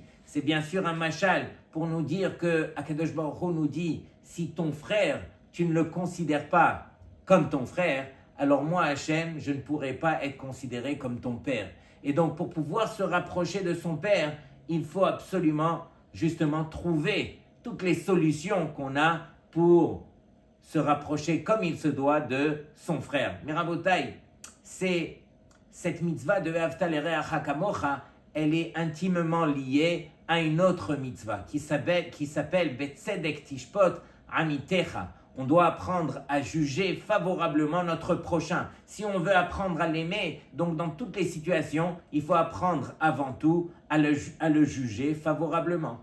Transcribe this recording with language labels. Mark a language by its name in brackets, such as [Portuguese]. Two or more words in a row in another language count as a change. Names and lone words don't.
[French] C'est bien sûr un mashal pour nous dire que [Hebrew] הקדוש ברוך הוא [French] nous dit, si ton frère, tu ne le considères pas comme ton frère, alors moi, Hachem, je ne pourrai pas être considéré comme ton père. Et donc, pour pouvoir se rapprocher de son père, il faut absolument, justement, trouver toutes les solutions qu'on a pour se rapprocher comme il se doit de son frère. Mirabotai, c'est cette mitzvah de [Hebrew] ואהבת לרעך כמוך, [French] elle est intimement liée à une autre mitzvah qui s'appelle [Hebrew] בצדק תשפט עמיתך. [French] On doit apprendre à juger favorablement notre prochain. Si on veut apprendre à l'aimer, donc dans toutes les situations, il faut apprendre avant tout à le juger favorablement.